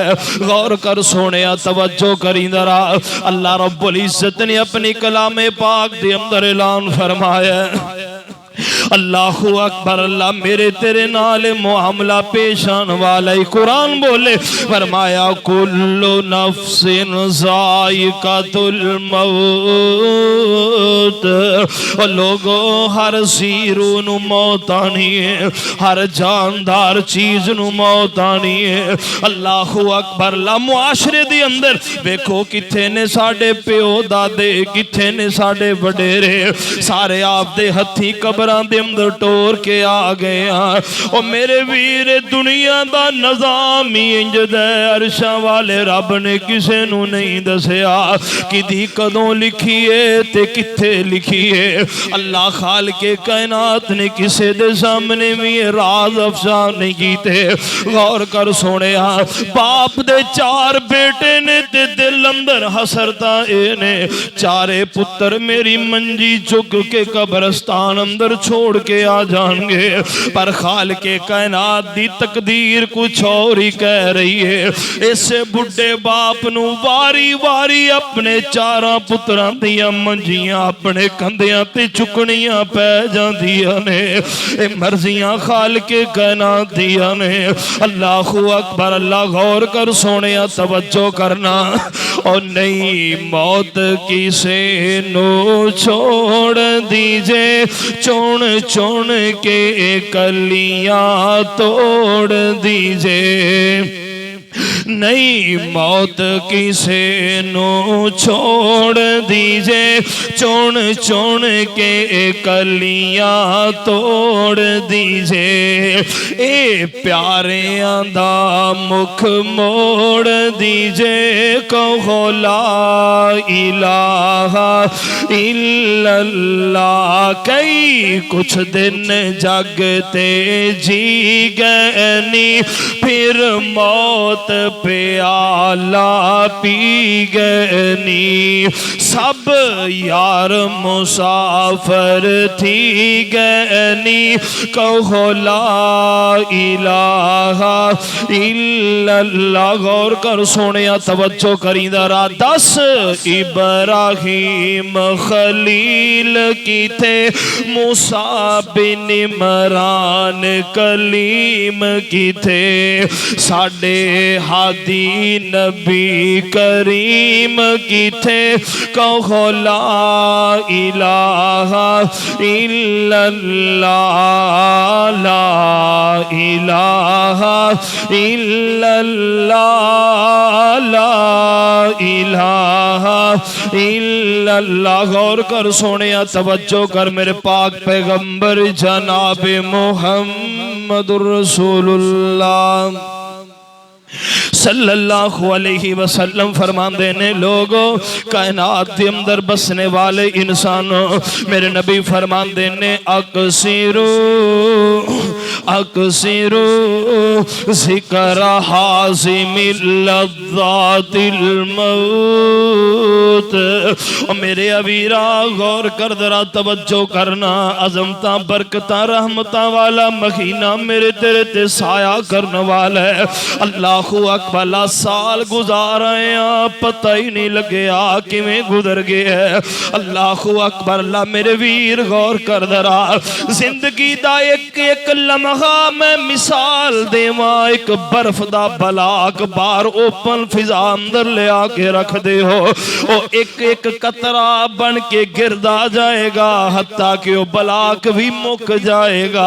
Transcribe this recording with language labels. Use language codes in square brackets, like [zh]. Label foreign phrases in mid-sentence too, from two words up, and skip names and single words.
[pa] غور کر سوہنے، توجہ کری ذرا۔ اللہ رب العزت نے اپنی کلامِ پاک دے اندر اعلان فرمایا, [ar] الله أكبر. [pa] اللہ میرے تیرے نال معاملہ پیش آنے والا ای قرآن بولے، فرمایا [ar] كل نفس ذائقة الموت. [pa] لوکو ہر ذی روح نوں موت آنی اے، ہر جاندار چیز نوں موت آنی اے. [ar] الله أكبر. [pa] لا معاشرے دے اندر ویکھو کتھے نے ساڈے پیو دادے، کتھے نے ساڈے وڈیرے، سارے آپ دے ہتھی قبراں دے اندر ٹور کے آ گئے ہیں. او میرے ویر دنیا دا نظام ای اینج دا عرشاں والے رب نے کسے نوں نہیں دسیا کدی کدوں لکھی اے تے کتھے لکھی اے. اللہ خالقِ کائنات نے کسے دے سامنے وی راز افشا نہیں کیتے. غور کر سوہنے، باپ دے چار بیٹے نے تے دل اندر حسرتاں اے نے، چارے پتر میری منجی چک کے قبرستان اندر چھوڑ کے آ جانگے، پر خالقِ کائنات دی تقدیر کجھ ہور ای کہہ رہی اے. ایسے بڈھے باپ نوں واری واری اپنے چاراں پتراں دیاں منجیاں اپنے کندھیاں تے چکنیاں پے جاندیاں نے. اے مرضیاں خالقِ کائنات دیاں نے. [ar] الله أكبر. [pa] اللہ غور کر سوہنے، توجہ کرنا۔ اور نہیں موت کسے نوں چھوڑ دیجے، چن چن کے کلیاں توڑ دیجے. نہیں موت کسے نوں چھوڑ دیجے، چن چن کے کلیاں توڑ دیجے. اے پیاریاں دا مکھ موڑ دیجے، کہو [ar] لا إله إلا الله. [pa] کئی کجھ دن جگ تے جی گئے، فیر موت پیالہ پی گئے. سب یار مسافر تھی گئے، کہو [ar] لا إله إلا الله. [pa] غور کر سوہنے، توجہ کری ذرا. 10 ابراہیم خلیل کی سن، موسیٰ بن عمران کلیم کی سن، ساڈے ہادی نبی کریم کی سن، کہو [ar] لا إله إلا الله، لا إله إلا الله، لا إله إلا الله. [pa] غور کر سوہنے، توجہ کر میرے پاک پیغمبر جناب [ar] محمد رسول الله صلى الله عليه وسلم [pa] فرماندے نے، لوکو کائنات دے اندر وسنے والے انساناں, میرے نبی فرماندے نے [ar] أكثروا أكثروا ذكر هاذم اللذات الموت. [pa] اور میرے ویرا غور کر ذرا، توجہ کرنا. عظمتاں برکتاں رحمتاں والا مہینہ میرے تیرے تے سایہ کرنے والا اے. [ar] الله أكبر. [pa] سال گزار آئے ہیں، پتہ ای نہیں لگے کیویں گزر گئے ہے. [ar] الله أكبر. [pa] اللہ میرے ویر غور کر ذرا، زندگی دا اک اک لمحہ میں مثال دیواں. اک برف دا بلاک باہر اوپن فضا اندر لے آ کے رکھ دے ہو، او اک اک قطرہ بن کے گردا جائے گا، حتیٰ کہ او بلاک وی مک جائے گا.